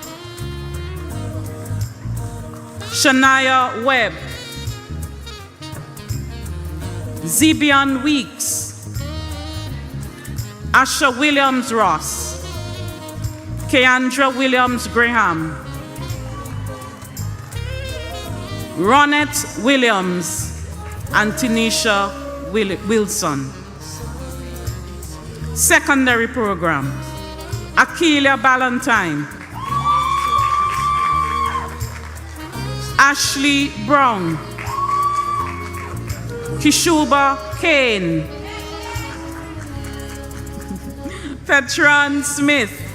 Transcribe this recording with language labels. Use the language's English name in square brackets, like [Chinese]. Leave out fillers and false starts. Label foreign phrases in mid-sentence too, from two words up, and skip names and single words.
[English] Shania Webb, Zibian Weeks, Asha Williams Ross, Keandra Williams Graham, Ronette Williams, and Tanisha Wilson. Secondary program, Akeelia Ballantyne, Ashley Brown, Kishuba Kane, Petron Smith,